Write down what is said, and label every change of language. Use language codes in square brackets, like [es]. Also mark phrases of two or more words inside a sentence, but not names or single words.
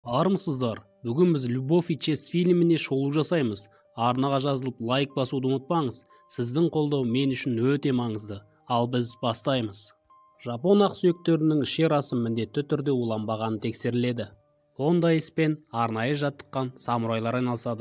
[kk] Армысыздар. Бүгін біз «Любовь и честь» фильміне шолу жасаймыз. Арнаға жазылып лайк басуды ұмытпаңыз. Сіздің қолдау мен үшін өте маңызды. Ал біз бастаймыз. Жапон ақсүйектерінің ішер асы міндетті түрде уланбағаны тексеріледі. Ондай іспен арнайы жаттыққан самурайлар айналысады.